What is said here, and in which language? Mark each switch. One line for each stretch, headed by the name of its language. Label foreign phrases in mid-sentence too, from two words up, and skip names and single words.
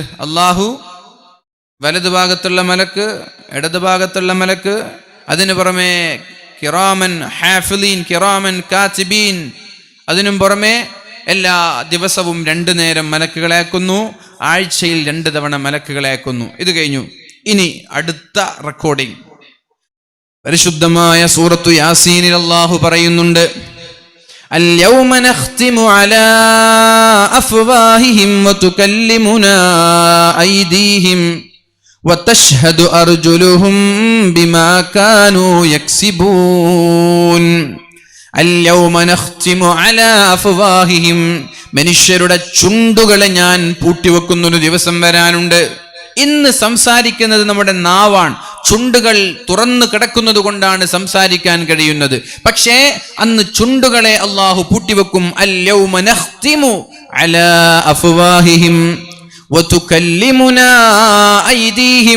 Malayalam: അള്ളാഹു, വലതുഭാഗത്തുള്ള മലക്ക്, ഇടതുഭാഗത്തുള്ള മലക്ക്, അതിനു പുറമെ
Arabic: كرامًا حافظين, كرامًا كاتبين,
Malayalam: അതിനും പുറമെ എല്ലാ ദിവസവും 2 നേരം മലക്കുകളെ അയക്കുന്നു, ആഴ്ചയിൽ 2 തവണ മലക്കുകളെ അയക്കുന്നു. ഇത് കഴിഞ്ഞു. ഇനി അടുത്ത റെക്കോർഡിംഗ് പരിശുദ്ധമായ സൂറത്തു യാസീനിൽ അല്ലാഹു പറയുന്നുണ്ട്,
Arabic: اليوم نختم على أفواههم وتكلمنا أيديهم وتشهد أرجلهم بما كانوا يكسبون. اليوم نختم على أفواههم.
Malayalam: മനുഷ്യരുടെ ചുണ്ടുകളെ ഞാൻ പൂട്ടിവെക്കുന്നൊരു ദിവസം വരാനുണ്ട്. ഇന്ന് സംസാരിക്കുന്നത് നമ്മുടെ നാവാണ്. ചുണ്ടുകൾ തുറന്നു കിടക്കുന്നത് കൊണ്ടാണ് സംസാരിക്കാൻ കഴിയുന്നത്. പക്ഷേ അന്ന് ചുണ്ടുകളെ അല്ലാഹു പൂട്ടിവെക്കും.
Arabic: اليوم نختم على أفواههم وتكلمنا أيديهم.